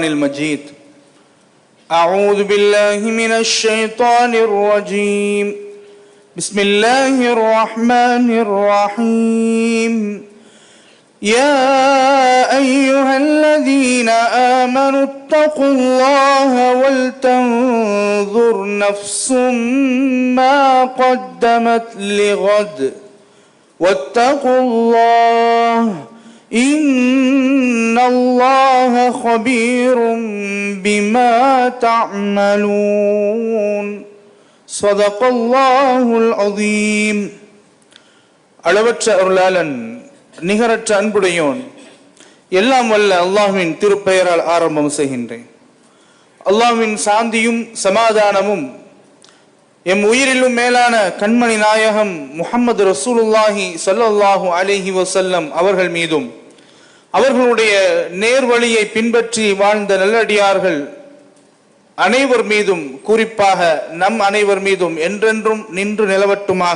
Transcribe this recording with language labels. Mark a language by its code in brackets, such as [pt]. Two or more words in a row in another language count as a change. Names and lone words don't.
[ar] المجيد أعوذ بالله من الشيطان الرجيم بسم الله الرحمن الرحيم يا أيها الذين آمنوا اتقوا الله ولتنظر نفس ما قدمت لغد واتقوا الله إن الله خبير بما تعملون صدق الله العظيم. [ta] அளவற்ற அருளாளன் நிகரற்ற அன்புடையோன் எல்லாம் வல்ல அல்லாஹ்வின் திருப்பெயரால் ஆரம்பம் செய்கின்றேன். அல்லாஹ்வின் சாந்தியும் சமாதானமும் எம் உயிரிலும் மேலான கண்மணி நாயகம் முஹம்மது [ar] رسول الله صلى الله عليه وسلم [ta] அவர்கள் மீதும் அவர்களுடைய நேர்வழியை பின்பற்றி வாழ்ந்த நல்லடியார்கள் அனைவர் மீதும், குறிப்பாக நம் அனைவர் மீதும் என்றென்றும் நின்று நிலவட்டுமாக.